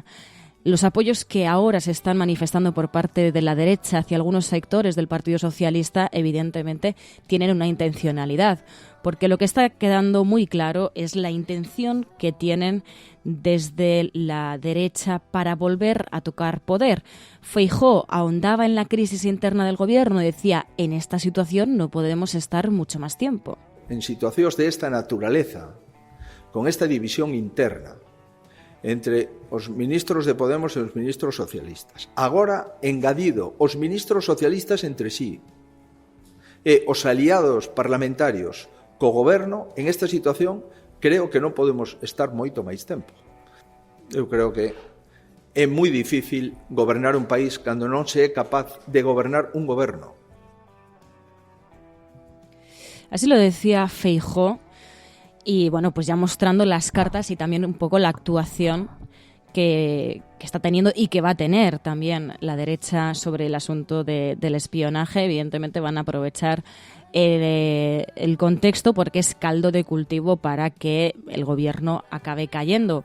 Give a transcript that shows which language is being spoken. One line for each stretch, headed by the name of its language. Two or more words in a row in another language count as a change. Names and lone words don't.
Spanish: Los apoyos que ahora se están manifestando por parte de la derecha hacia algunos sectores del Partido Socialista, evidentemente, tienen una intencionalidad, porque lo que está quedando muy claro es la intención que tienen desde la derecha para volver a tocar poder. Feijóo ahondaba en la crisis interna del gobierno y decía: en esta situación no podemos estar mucho más tiempo.
Galician: En situacións
Spanish: de esta naturaleza,
Galician: con esta división interna, entre os ministros de Podemos e os ministros socialistas. Agora, engadido os ministros socialistas entre sí e os aliados parlamentarios co goberno, en esta situación, creo que non podemos estar moito máis tempo. Eu creo que é moi difícil gobernar un país cando non se é capaz de gobernar un goberno.
Spanish: Así lo decía Feijóo y bueno, pues ya mostrando las cartas y también un poco la actuación que está teniendo y que va a tener también la derecha sobre el asunto del espionaje. Evidentemente van a aprovechar el contexto porque es caldo de cultivo para que el gobierno acabe cayendo.